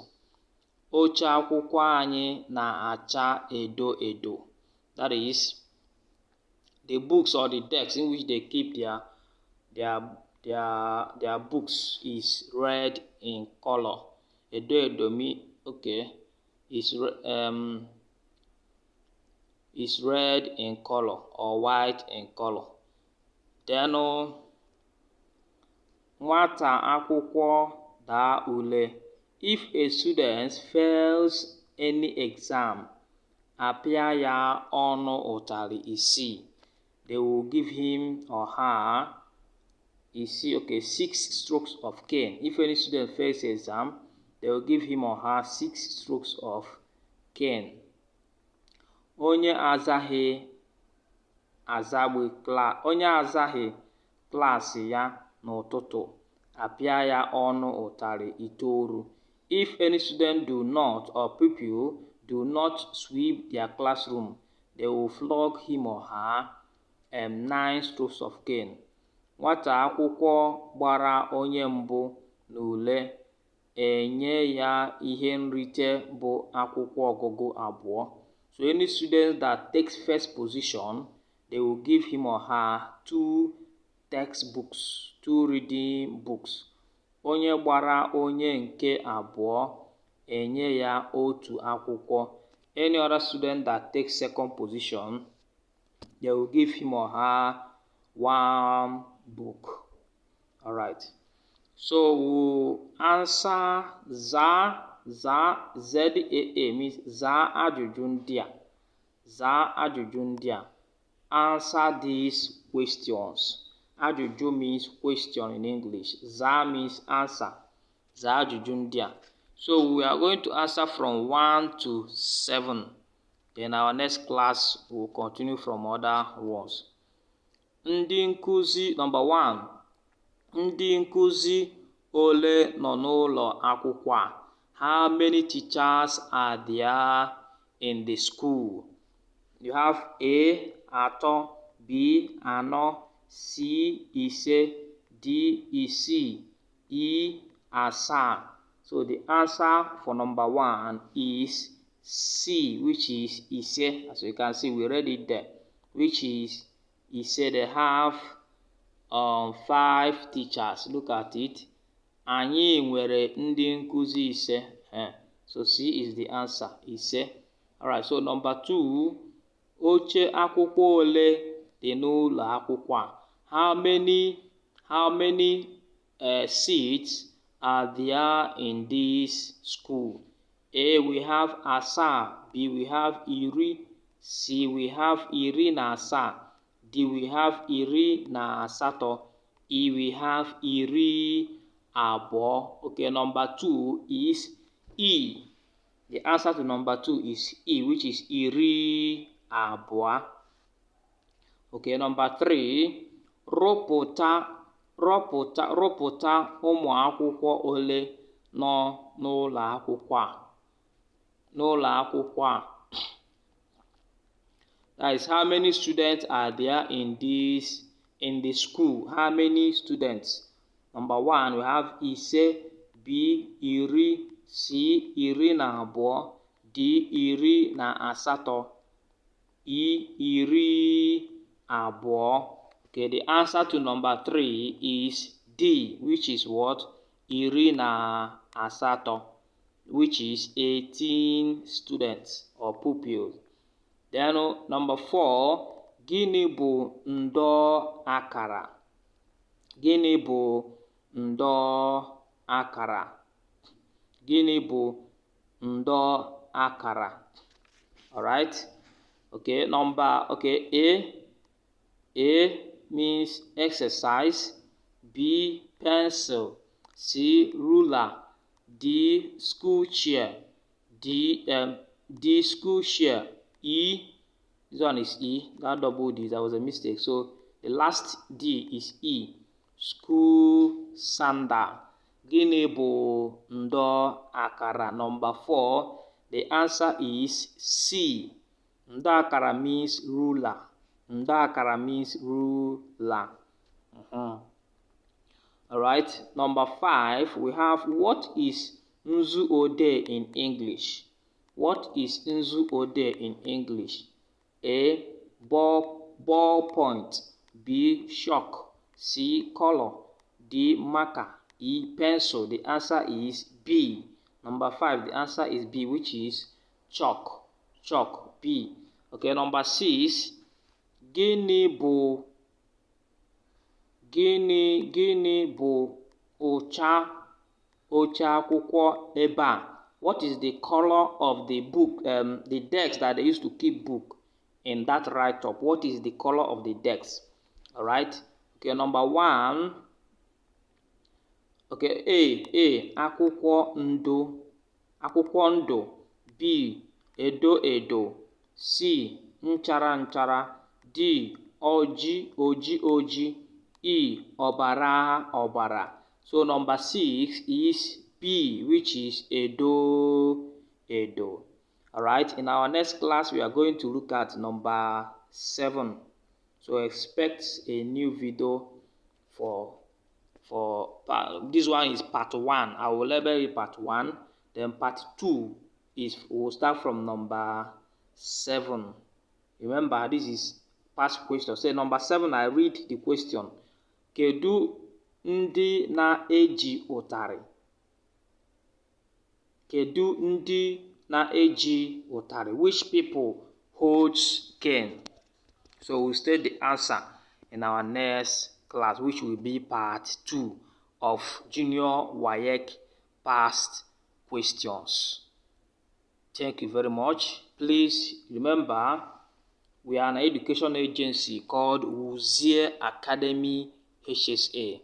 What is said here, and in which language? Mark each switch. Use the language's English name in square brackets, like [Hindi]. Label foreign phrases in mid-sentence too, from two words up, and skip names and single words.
[Igbo] Oche akwụkwọ anyị na-acha edo edo. [English] That is, the books or the desks in which they keep their books is red in color. [Igbo] Edo edo [English] is red in color or white in color. [Igbo] Then nwata akwụkwọ daa ule. [English] If a student fails any exam, [Igbo] apịa ya ọnụ ụtarị isii. [English] They will give him or her 6 strokes of cane. If any student fails the exam, they will give him or her 6 strokes of cane. [Igbo] Onye azaghị klaasị ya n'ụtụtụ, apịa ya ọnụ ụtarị itoolu. [English] If any student do not or pupil do not sweep their classroom, they will flog him or her 9 strokes of cane. [Igbo] Nwata akwụkwọ gbara onye mbụ n'ule, enye ya ihe nrite bụ akwụkwọ ọgụgụ 2. [English] So any student that takes first position, they will give him or her 2 textbooks, 2 reading books. [Igbo] Onye gbara onye nke abụọ, enye ya otu akwụkwọ. [English] Any other student that takes second position, they will give him or her 1 book. All right. So we'll answer ZAA means [Igbo] zaa ajụjụ ndị a. Zaa ajụjụ ndị a. [English] Answer these questions. Ajụjụ means question in English. Zaa means answer. [Igbo] Zaa ajụjụ ndị a. [English] So we are going to answer from 1 to 7. Then our next class will continue from other ones. [Igbo] Ndị nkuzi, number 1. Ndị nkuzi ole nọ n'ụlọ akwụkwọ a? [English] How many teachers are there in the school? You have A, 3, B, 4, C, 5, D, 6, E, 7. So the answer for number 1 is C, which is 5. As you can see, we read it there, which is 5. They have 5 teachers. Look at it. [Igbo] Anyị nwere ndị nkuzi 5. [English] So C is the answer, 5. Alright, so number 2, [Igbo] oche akwụkwọ ole dị n'ụlọ akwụkwọ a? [English] How many seats are there in this school? A, we have 7. B, we have 10. C, we have 17. D, we have 18. E, we have 20. Okay, number 2 is E. The answer to number 2 is E, which is 20. Okay, number 3, [Igbo] rụpụta ụmụ akwụkwọ ole nọ n'ụlọ akwụkwọ a. [English] That is, how many students are there in the school? How many students? Number 1, we have 5, B, 10, C, 12, D, 18, E, 20. Okay, the answer to number 3 is D, which is what? 18, which is 18 students or pupils. Then number 4, [Igbo] gịnị bụ ndọ akara? Gịnị bụ ndọ akara? Gịnị bụ ndọ akara? [English] All right. Okay, A means exercise, B, pencil, C, ruler, D, school chair, D, school chair, E, this one is E, that double D, that was a mistake. So the last D is E, school sandal. [Igbo] Gịnị bụ ndọ akara? [English] Number 4, The answer is C. Ndakara means ruler. Ndakara means ruler. Alright, number 5, we have what is [Igbo] Nzu Ode [English] in English? What is [Igbo] Nzu Ode [English] in English? A. Ball point. B. Chalk. C. Color. D. Marker. E. Pencil. The answer is B. Number 5, the answer is B, which is chalk. Chalk. B. Okay, number 6. [Igbo] Gịnị bụ ụcha akwụkwọ ebe a? [English] What is the color of the book, the desk that they used to keep book in that write-up? What is the color of the desk? All right. Okay, number 1. Okay, A. [Igbo] Akwụkwọ ndụ. B. Edo. C. Nchara. D. Oji. E. Ọbara. [English] So number 6 is B, which is Edo. Alright, in our next class, we are going to look at number 7. So expect a new video for this one is part 1. I will label it part 1. Then part 2 is we'll start from number 7. Remember, this is past question. Say number 7, I read the question. [Igbo] Kedu ndị na-eji ụtarị? Kedu ndị na-eji ụtarị? [English] Which people holds cane? So we'll state the answer in our next class, which will be part 2 of Junior WAEC past questions. Thank you very much. Please remember, we are an education agency called Wuzie Academy HSA.